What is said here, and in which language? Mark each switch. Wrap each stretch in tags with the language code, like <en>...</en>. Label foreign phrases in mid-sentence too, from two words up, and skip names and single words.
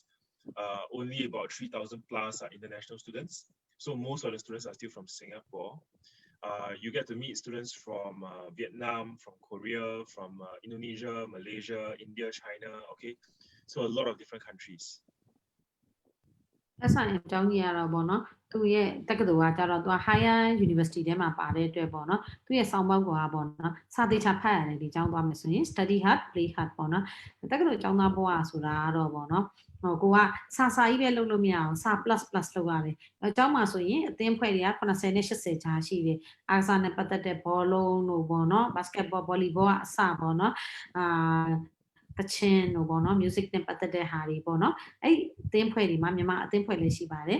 <en>Only about 3,000 plus are international students. So most of the students are still from Singapore. You get to meet students from Vietnam, from Korea, from Indonesia, Malaysia, India, China, okay? So a lot of different countries.</en> <my>SIM ကျောင်းကြီးရတော့ဗောနော်သူရဲ့တက္ကသိုလ်ကကျတော့သူက</my> <en>higher university</en> <my>ထဲမှာပါတဲ့အတွက်ဗောနော်သူရဲ့ဆောင်းပါးကွာဗောနော်စာသေးချာဖတ်ရတယ်ဒီကျောင်းသွားမယ်ဆိုရင်</my> <en>study hard play hard</en> <my>ဗောနော်တက္ကသိုလ်ကျောင်းသားဘဝဆိုတာကတော့ဗောနော်ဟိုကိုက စာကြီးပဲလုပ်လို့မရအောင်စာ plus လုပ်ရတယ်အကျောင်းမှာဆိုရင်အသင်းဖွဲ့တွေက80နဲ့80ကြားရှိတယ်အားကစားနဲ့ပတ်သက်တဲ့ဘောလုံးတို့ဗောနော်</my> <en>basketball volleyball</en> <my>အ စဗောနော်ကချင်တို့ပေါ့နော် music နဲ့ပတ်သက်တဲ့ဟာတွေပေါ့နော်အဲ့အသင်းဖွဲ့တွေမှာမြန်မာအသင်းဖွဲ့လည်းရှိပါတယ်</my>